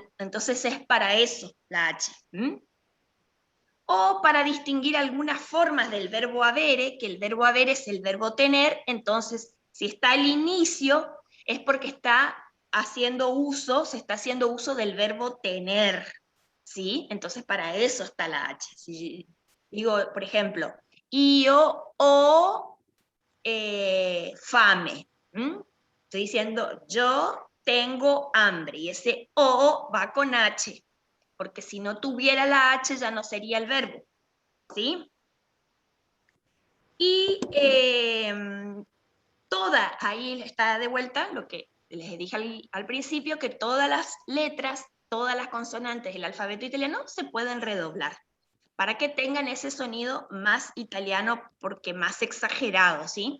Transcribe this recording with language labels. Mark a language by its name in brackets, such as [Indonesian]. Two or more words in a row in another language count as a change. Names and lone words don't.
[Spanish] Entonces es para eso la H. O para distinguir algunas formas del verbo habere, que el verbo haber es el verbo tener, entonces si está al inicio es porque está haciendo uso, se está haciendo uso del verbo tener, ¿sí? Entonces para eso está la H. Si digo, por ejemplo, [Italian] io ho fame, [Spanish] estoy diciendo yo tengo hambre, y ese o va con H, porque si no tuviera la H ya no sería el verbo. ¿Sí? Y ahí está de vuelta lo que les dije al principio, que todas las letras, todas las consonantes del alfabeto italiano se pueden redoblar, para que tengan ese sonido más italiano, porque más exagerado, ¿sí?